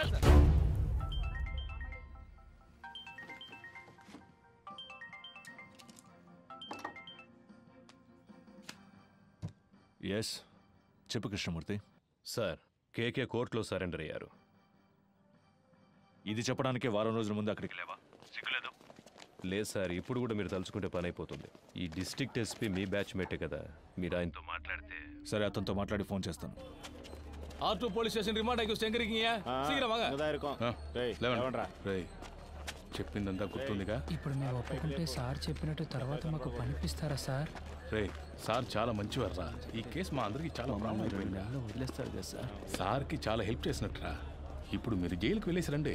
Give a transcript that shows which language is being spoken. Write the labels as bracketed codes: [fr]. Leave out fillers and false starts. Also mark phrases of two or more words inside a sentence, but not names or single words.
[te] ఎస్, చెప్పు కృష్ణమూర్తి. సార్, కేకే కోర్టులో సరెండర్ అయ్యారు. ఇది చెప్పడానికే వారం రోజుల ముందు అక్కడికి లేవా? సిగ్గులేదు? లేదు సార్, ఇప్పుడు కూడా మీరు తలుచుకుంటే పని అయిపోతుంది. ఈ [en] district SP [te] మీ [en] batch mate [te] కదా, మీరు ఆయనతో మాట్లాడితే. సరే, అతనితో మాట్లాడి ఫోన్ చేస్తాను. [ta] R2 [en] police station remand [ta] ஆகி ஸ்டேங்கரிங்க. சீக்கிரம் வாங்க. இதா இருக்கும். [te] రేయ్, చెప్పిందంతా గుర్తుందిగా? ఇప్పుడు మేము ఒప్పుకుంటే సార్ చెప్పినట్టు తర్వాత మాకు పనిపిస్తారా సార్? రే, సార్ చాలా మంచివారా. ఈ కేసు మా అందరికి చాలా వదిలేస్తారు కదా సార్. సార్కి చాలా హెల్ప్ చేసినట్టురా. ఇప్పుడు మీరు జైలుకి వెళ్ళేసి రండి.